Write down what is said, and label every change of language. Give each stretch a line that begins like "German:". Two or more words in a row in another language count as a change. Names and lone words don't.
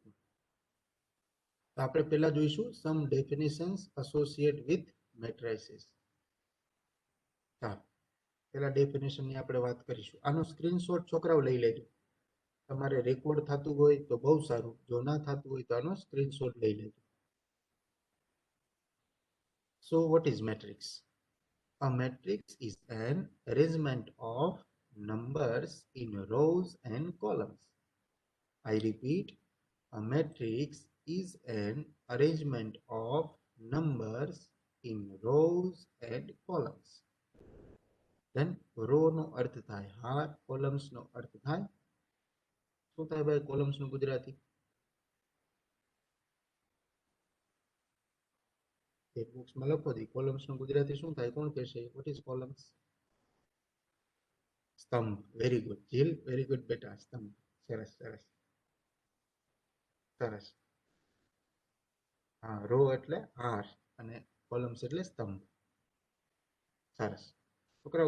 Gujarati: તો આપણે પહેલા જોઈશું
English: some definitions associate with matrices.
Gujarati: ચાલો પહેલા ડેફિનેશનની આપણે વાત કરીશું. આનો સ્ક્રીનશોટ છોકરાઓ લઈ લેજો. તમારે રેકોર્ડ થતું હોય તો બહુ સારું, જો ના થતું હોય તો આનો સ્ક્રીનશોટ લઈ લેજો.
English: So what is matrix? A matrix is an arrangement of numbers in rows and columns. I repeat, a matrix is an arrangement of numbers in rows and columns. Then row
Gujarati: નો અર્થ થાય હાર, columns નો અર્થ થાય શું થાય ભાઈ columns નું ગુજરાતી? એક બોક્સમાં લખો દી columns નું ગુજરાતી શું થાય? કોણ કહેશે?
English: What is columns?
Gujarati: સ્તંભ.
English: very good
Gujarati: જીલ,
English: very good
Gujarati: બેટા. સ્તંભ. સરસ સરસ સરસ. હા, રો એટલે હાર અને કોલમ્સ એટલે સ્તંભ. સરસ છોકરાઓ.